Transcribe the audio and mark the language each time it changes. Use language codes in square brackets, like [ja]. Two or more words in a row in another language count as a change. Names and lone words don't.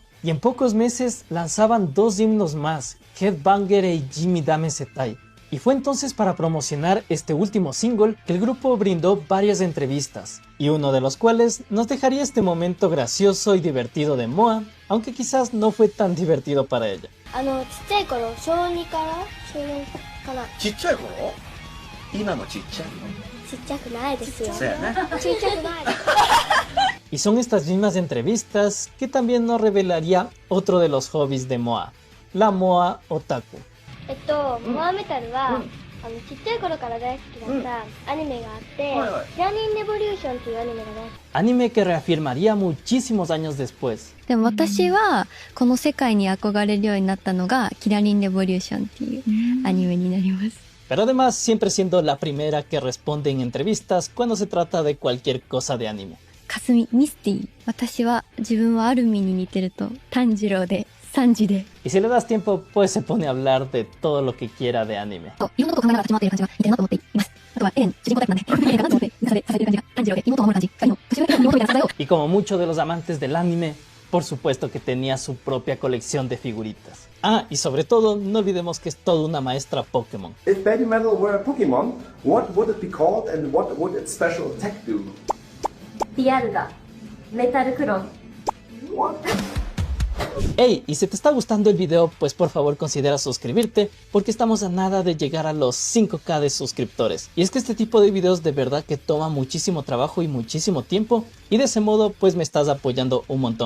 [es] Y en pocos meses lanzaban 2 himnos más, Headbanger y Jimmy Dame Setai. Y fue entonces para promocionar este último single que el grupo brindó varias entrevistas, y uno de los cuales nos dejaría este momento gracioso y divertido de Moa, aunque quizás no fue tan divertido para ella. [ja] ちっちゃい頃、小2から小4かな。ちっちゃい頃今もちっちゃいのちっちゃくないですよ。そうやねちっちゃくないです。 [es] Y son estas mismas entrevistas que también nos revelaría otro de los hobbies de Moa, la Moa Otaku. [ja] モアメタルは、ちっちゃい頃から大好きだったアニメがあって、キラニンレボリューションっていうアニメが大好き。 [es] Anime que reafirmaría muchísimos años después. [ja] でも私はこの世界に憧れるようになったのがキラリンレボリューションっていうアニメになります。 [es] Pero además siempre siendo la primera que responde en entrevistas cuando se trata de cualquier cosa de anime. [ja] かすみ、ミスティ。私は自分はアルミに似てると炭治郎でサンジで。 [es] Y si le das tiempo, pues se pone a hablar de todo lo que quiera de anime. [ja] いろんなことを考えながら立ち回っている感じが似てるなと思っています。 あとはエレン、主人公タイプなんで、エレンかなと思って、抜かされてる感じが、炭治郎で妹を守る感じがいいの。年上で妹みたいな存在を [es] Y como muchos de los amantes del anime, por supuesto que tenía su propia colección de figuritas. Ah, y sobre todo, no olvidemos que es toda una maestra Pokémon. [en] If Baby Metal were a Pokemon, what would it be called and what would its special attack do? [ja] ディアルガ、メタルクロン。 [en] What? [es] Hey, y si te está gustando el video, pues por favor considera suscribirte, porque estamos a nada de llegar a los 5K de suscriptores. Y es que este tipo de videos de verdad que toma muchísimo trabajo y muchísimo tiempo, y de ese modo pues me estás apoyando un montón.